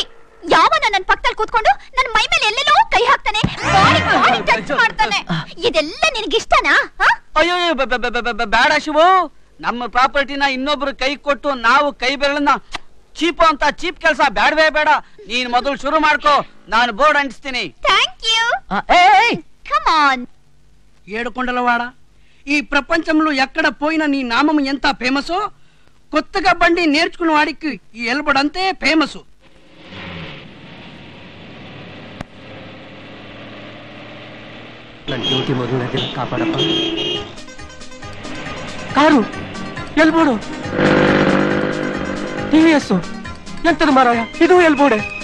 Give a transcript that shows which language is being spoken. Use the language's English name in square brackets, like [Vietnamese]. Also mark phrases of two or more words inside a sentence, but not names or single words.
[Kannada] ಯಾವನ ನನ್ನ ಪಕ್ಕದಲ್ಲಿ ಕೂತ್ಕೊಂಡು ನನ್ನ ಮೈ ಮೇಲೆ ಎಲ್ಲೆಲ್ಲೋ ಕೈ ಹಾಕ್ತಾನೆ, [English] body touch [Kannada] ಮಾಡ್ತಾನೆ. ಇದೆಲ್ಲ ನಿನಗಿಷ್ಟನಾ? ಅಯ್ಯೋ ಬೇಡ ಶಿವು. ನಮ್ಮ ಪ್ರಾಪರ್ಟಿನ ಇನ್ನೊಬ್ರು ಕೈ ಕೊಟ್ಟು ನಾವು ಕೈ ಬೆರಳನ್ನ ಚೀಪು ಅಂತ ಚೀಪ್ ಕೆಲಸ ಬೇಡವೇ ಬೇಡ. ನೀನ್ ಮೊದಲು ಶುರು ಮಾಡ್ಕೋ, ನಾನು ಬೋರ್ಡ್ ಅಂಟಿಸ್ತೀನಿ. [English] thank you. come on. [Telugu] ఏడుకొండలవాడ, ఈ ప్రపంచంలో ఎక్కడ పోయినా నీ నామం ఎంత ఫేమసో, కొత్తగా బండి నేర్చుకున్న వాడికి ఈ ఎల్బడంతే ఫేమస్. [Kannada] ನನ್ನ ಡ್ಯೂಟಿ ಮೊದಲನೇ ಕಾಪಾಡಪ್ಪ. ಕಾರು ಎಲ್ಬೋಡು, ಟಿವಿಎಸ್ ಎಂತದ ಮಾರಾಯ, ಇದು ಎಲ್ಬೋಡೆ.